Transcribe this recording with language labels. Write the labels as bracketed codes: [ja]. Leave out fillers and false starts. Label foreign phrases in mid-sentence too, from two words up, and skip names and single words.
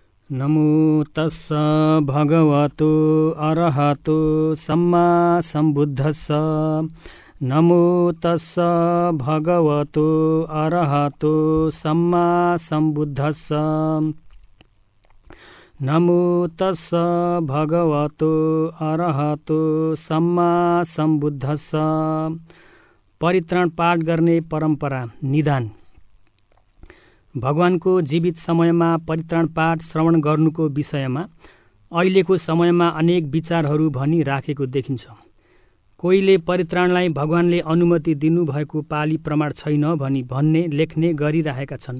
[pi] नमो तस्स भगवतो अरहतो सम्मा सम्बुद्धस्स। नमो तस्स भगवतो अरहतो सम्मा सम्बुद्धस्स। नमो तस्स भगवतो अरहतो सम्मा सम्बुद्धस्स। [ne] परित्राण पाठ गर्ने परम्परा निदान। भगवानको जीवित समयमा परित्राण पाठ श्रवण गर्नुको विषयमा अहिलेको समयमा अनेक विचारहरू भनी राखेको देखिन्छ। कोहीले परित्राणलाई भगवानले अनुमति दिनुभएको पाली प्रमाण छैन भनी भन्ने लेख्ने गरिरहेका छन्।